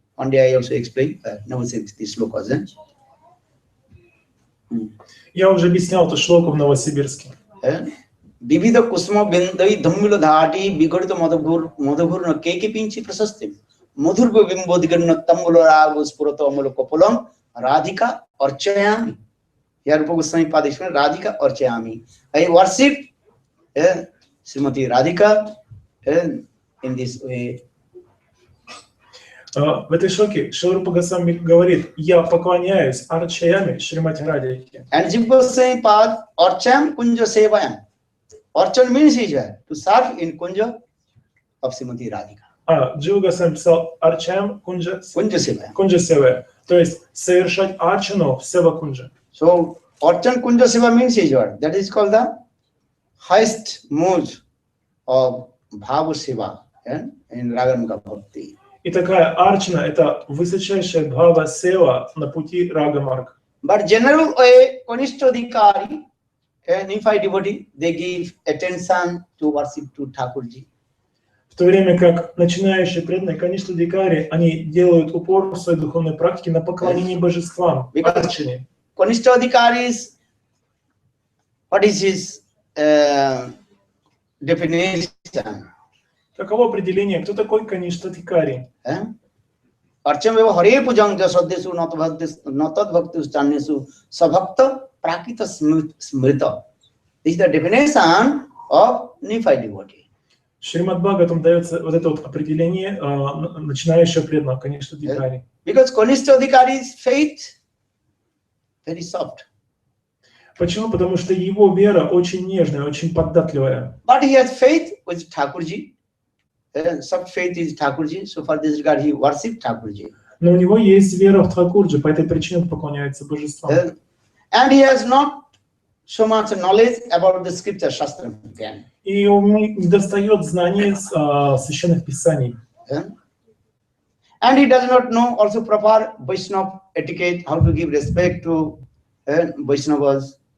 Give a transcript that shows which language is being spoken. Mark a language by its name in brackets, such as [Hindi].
[English] One day I also explained, never said this slokas. [Russian] Я уже объяснял эту шлоку в Новосибирске. [Sanskrit] Vivida kusuma bindai dhammiladhati bigurita madhur keki pinchi prasasti madhur bimbodhigana tamularago spurato amolo kopolom radhika varchayami. [English] Here Goswami Padishwan Radhika Archayami. I worship Srimati Radhika in this way. [Russian] В этой шлоке Шрила Госвами говорит: я поклоняюсь Арчаями Шримати Радхике. [English] And Jiva Goswami Pad Archam Kunja Sevayam. Archan means to serve in Kunja of Srimati Radhika. [Russian] Джива Госвами писал Арчаям Кунджа Севая. То есть совершать арчану в Сева Кунджа. [English] So, Archan Kunja Seva means that is called the highest mode of Bhava Seva in Ragamika Bhakti. [Russian] И такая арчана — это высочайшая бхава сева на пути Рага-марга. [English] But general way, Kanishtadhikari, a neophyte devotee, they give attention to worship to Thakurji. [Russian] В то время как начинающие преданные Каништадхикари, они делают упор в своей духовной практике на поклонение божествам, арчане. [English] Kanishtadhikari, what is his definition? [Russian] Каково определение? Кто такой Каништадхикари? [Sanskrit] Archameva Hare Pujang Jasaddesu Natad Bhaktus Channesu Sabhakta Prakita Smrita. [English] This is the definition of neophyte devotee. [Russian] Шримад Бхагаватам дается вот это вот определение начинающего преданного Каништадхикари. [English] Because Kanishtadhikari's faith very soft. [Russian] Почему? Потому что его вера очень нежная, очень податливая. [English] But he has faith with Thakurji. Soft faith is Thakurji. So for this regard, he worships Thakurji. [Russian] Но у него есть вера в Тхакурджи, по этой причине он поклоняется божествам. [English] And he has not so much knowledge about the scripture, Shastra. [Russian] И ему не достает знаний священных писаний. [English] And he does not know also proper Vaishnava etiquette, how to give respect to Vaishnavas.